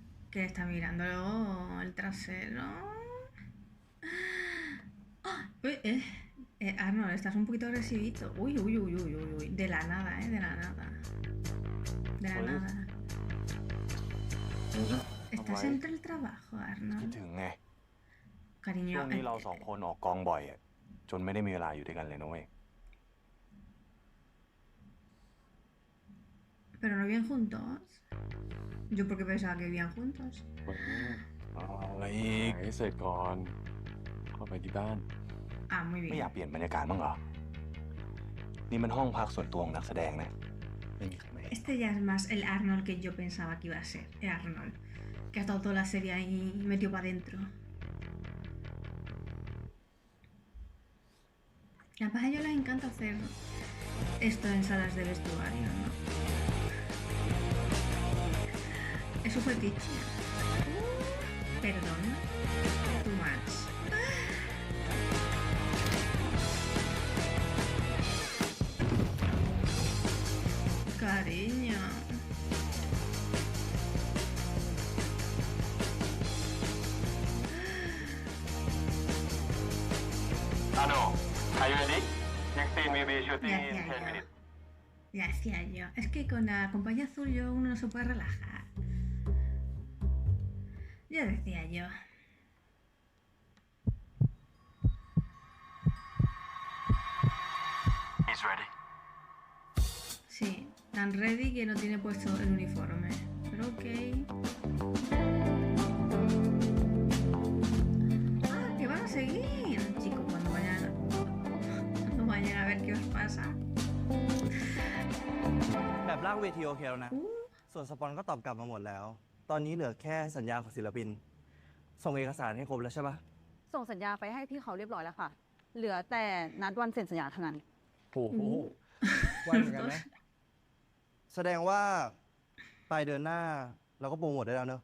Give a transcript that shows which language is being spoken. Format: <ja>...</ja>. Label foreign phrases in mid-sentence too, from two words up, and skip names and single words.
<es>Que está mirando el trasero. Uy, Arnold, estás un poquito agresivito. Uy. De la nada, de la nada. De la nada. Estás entre el trabajo,</es> <th>คิด</th> <es>Arnold.</es> <th>ถึงไง</th> <es>Cariño,</es> <th>ช่วงนี้เราสองคนออกกองบ่อยอะจนไม่ได้มีเวลาอยู่ด้วยกันเลยนะเว้ย</th> <es>pero no viven juntos. Yo porque pensaba que vivían juntos.</es> <th>เอาอะไรอีกให้เสร็จก่อนเข้าไปที่บ้าน</th> <es>Ah, muy</es> <th>ไม่อยาก</th> <es>bien.</es> <th>เปลี่ยนบรรยากาศบ้างเหรอ นี่มันห้องพักส่วนตัวของนักแสดงนะไม่มีใครมา</th> <es>Este ya es más el Arnold que yo pensaba que iba a ser. El Arnold. Que ha estado toda la serie ahí metido para adentro. A a ellos les encanta hacer esto en salas de vestuario, ¿no? Es su fetiche. Perdona.</es> <en>Too much.</en> <es>Cariño.</es> <en>Ano, are you ready? Next scene will be shooting</en> <es>Ya</es> <en>in</en> <es>decía</es> <en>10</en> <es>yo.</es> <en>minutes.</en> <es>Ya decía yo. Es que con la compañía azul yo uno no se puede relajar. Ya decía yo. He's ready. Sí, tan ready que no tiene puesto el uniforme. Pero ok. Ah, que van a seguir, chicos, cuando vayan a ver qué os pasa.</es> <th>แบบร่างเวทีโอเคแล้วนะ ส่วนสปอนก็ตอบกลับมาหมดแล้ว ตอนนี้เหลือแค่สัญญาของศิลปิน ส่งเอกสารให้ครบแล้วใช่ปะ ส่งสัญญาไปให้พี่เขาเรียบร้อยแล้วค่ะ เหลือแต่นัดวันเซ็นสัญญาเท่านั้น โอ้โหวันเหมือนกันนะ แสดงว่าปลายเดือนหน้าเราก็โปรโมทได้แล้วเนอะ</th>